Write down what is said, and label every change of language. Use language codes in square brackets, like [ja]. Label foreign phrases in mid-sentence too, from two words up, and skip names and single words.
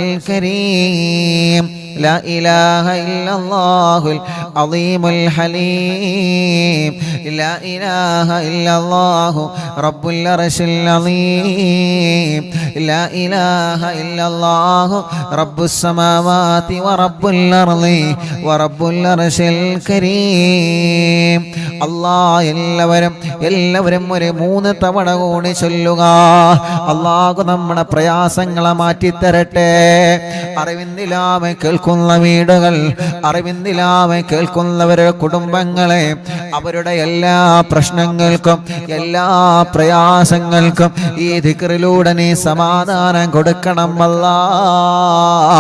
[ar] الكريم لا إله إلا الله العظيم الحليم لا إله إلا الله رب العرش العظيم لا إله إلا الله رب السماوات ورب الأرض ورب العرش الكريم [ml] അല്ലാഹ് എല്ലാവരും ഒരു 3 തവണ കൂടി ചൊല്ലുക. അല്ലാഹു നമ്മുടെ പ്രയാസങ്ങളെ മാറ്റിത്തരട്ടെ. അറിവിന്ദിലാമെ കേൾക്കുന്ന വീടുകൾ, അറിവിന്ദിലാമെ കേൾക്കുന്നവരുടെ കുടുംബങ്ങളെ, അവരുടെ എല്ലാ പ്രശ്നങ്ങൾക്കും എല്ലാ പ്രയാസങ്ങൾക്കും ഈ ദിക്റിലൂടെ നീ സമാധാനം കൊടുക്കണം അല്ലാഹ്.